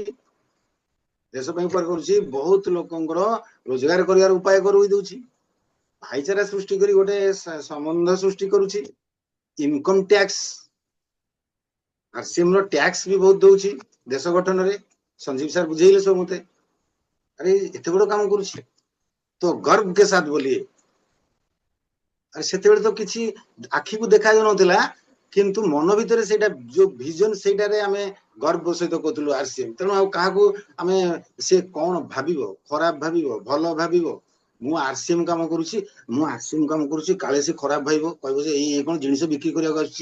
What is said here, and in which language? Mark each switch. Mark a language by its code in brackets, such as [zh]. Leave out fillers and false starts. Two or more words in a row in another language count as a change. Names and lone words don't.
[or] ଦେଶ ପାଇଁ ଉପକାର କରୁଛି, ବହୁତ ଲୋକଙ୍କର ରୋଜଗାର କରିବାର ଉପାୟ କରଇ ଦଉଛି, ଭାଇଚାରା ସୃଷ୍ଟି କରି ଗୋଟେ ସମ୍ବନ୍ଧ ସୃଷ୍ଟି କରୁଛି, [en] income tax, [or] ଆରସିଏମ ର ଟ୍ୟାକ୍ସ ବି ବହୁତ ଦଉଛି ଦେଶ ଗଠନରେ। ସଞ୍ଜୀବ ସାର୍ ବୁଝେଇଲେ ସବୁ ମତେ, ଆରେ ଏତେ ବଡ କାମ କରୁଛି ତ ଗର୍ବ [hi] के साथ बोलिए। [or] ଆରେ ସେତେବେଳେ ତ କିଛି ଆଖିକୁ ଦେଖା ଯାଉନଥିଲା, କିନ୍ତୁ ମନ ଭିତରେ ସେଇଟା ଯୋଉ ଭିଜନ, ସେଇଟାରେ ଆମେ ଗର୍ବ ସହିତ କହୁଥିଲୁ ଆରସିଏମ। ତେଣୁ ଆଉ କାହାକୁ ଆମେ ସେ କଣ ଭାବିବ, ଖରାପ ଭାବିବ, ଭଲ ଭାବିବ, ମୁଁ ଆରସିଏମ କାମ କରୁଛି, କାଳେ ସେ ଖରାପ ଭାବିବ, କହିବ ଯେ ଏଇ କଣ ଜିନିଷ ବିକ୍ରି କରିବାକୁ ଆସୁଛି।